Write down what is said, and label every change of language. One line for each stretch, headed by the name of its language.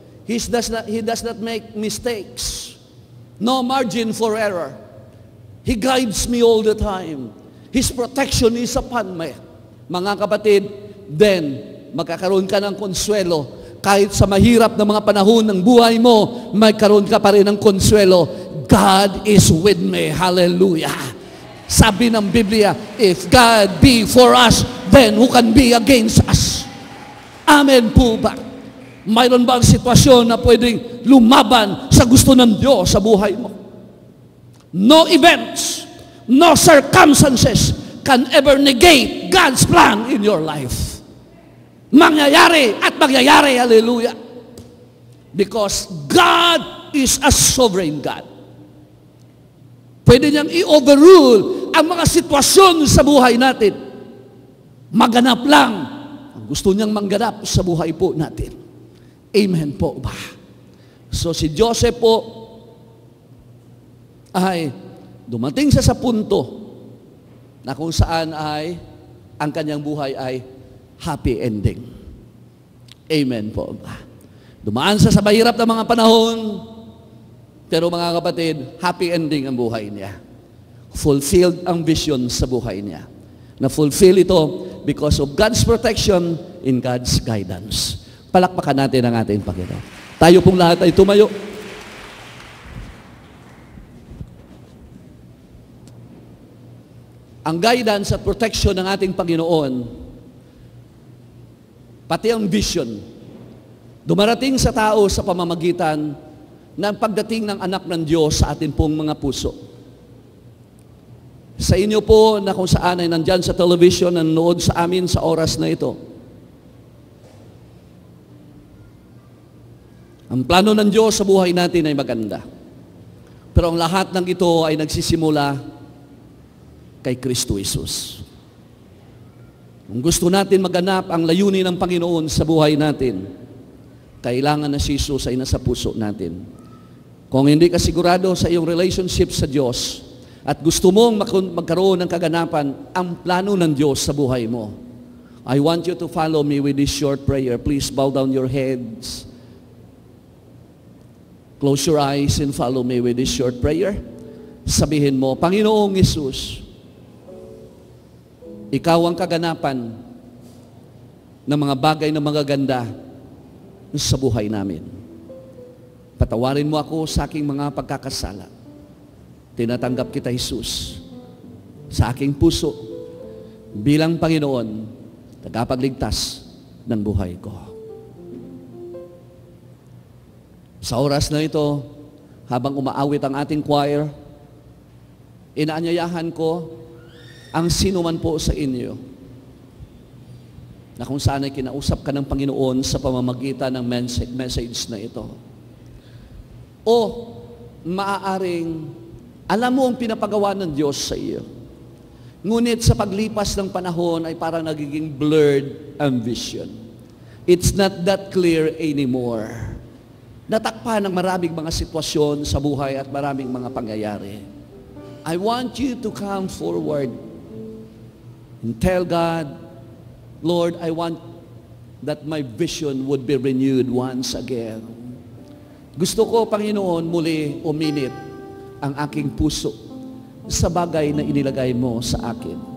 English: He does not make mistakes. No margin for error. He guides me all the time. His protection is upon me.
Filipino: Mga kapatid, then, magkakaroon ka ng konsuelo. Kahit sa mahirap na mga panahon ng buhay mo, may karoon ka pa rin ng konsuelo.
English: God is with me. Hallelujah.
Filipino: Sabi ng Biblia,
English: if God be for us, then who can be against us?
Filipino: Amen po ba? Mayroon ba ang sitwasyon na pwedeng lumaban sa gusto ng Diyos sa buhay mo?
English: No events, no circumstances can ever negate God's plan in your life.
Filipino: Mangyayari at mangyayari,
English: hallelujah. Because God is a sovereign God.
Filipino: Pwede niyang i-overrule ang mga sitwasyon sa buhay natin. Maganap lang ang gusto niyang mangganap sa buhay po natin. Amen po ba? So si Joseph po ay dumating sa punto na kung saan ay ang kanyang buhay ay happy ending. Amen po ba? Dumaan sa mahirap na mga panahon, pero mga kapatid, happy ending ang buhay niya. Fulfilled ang vision sa buhay niya. Na-fulfill ito
English: because of God's protection in God's guidance.
Filipino: Palakpakan natin ang ating Panginoon. Tayo pong lahat ay tumayo. Ang guidance at protection ng ating Panginoon, pati ang vision, dumarating sa tao sa pamamagitan ng pagdating ng anak ng Diyos sa atin pong mga puso. Sa inyo po na kung saan ay nandyan sa television, nanonood sa amin sa oras na ito, ang plano ng Diyos sa buhay natin ay maganda. Pero ang lahat ng ito ay nagsisimula kay Kristo Jesus. Kung gusto natin maganap ang layunin ng Panginoon sa buhay natin, kailangan na si Jesus ay nasa puso natin. Kung hindi ka sigurado sa iyong relationship sa Diyos at gusto mong magkaroon ng kaganapan ang plano ng Diyos sa buhay mo,
English: I want you to follow me with this short prayer. Please bow down your heads. Close your eyes and follow me with this short prayer.
Filipino: Sabihin mo, Panginoong Jesus, Ikaw ang kaganapan ng mga bagay na magaganda sa buhay namin. Patawarin mo ako sa aking mga pagkakasala. Tinatanggap kita, Jesus, sa aking puso bilang Panginoon, tagapagligtas ng buhay ko. Sa oras na ito, habang umaawit ang ating choir, inaanyayahan ko ang sino man po sa inyo na kung saan ay kinausap ka ng Panginoon sa pamamagitan ng message na ito. O maaaring alam mo ang pinapagawa ng Diyos sa iyo. Ngunit sa paglipas ng panahon ay parang nagiging blurred ang vision.
English: It's not that clear anymore.
Filipino: Natakpan ng maraming mga sitwasyon sa buhay at maraming mga pangyayari.
English: I want you to come forward And tell God, Lord, I want that my vision would be renewed once again.
Filipino: Gusto ko, Panginoon, muli uminit ang aking puso sa bagay na inilagay mo sa akin.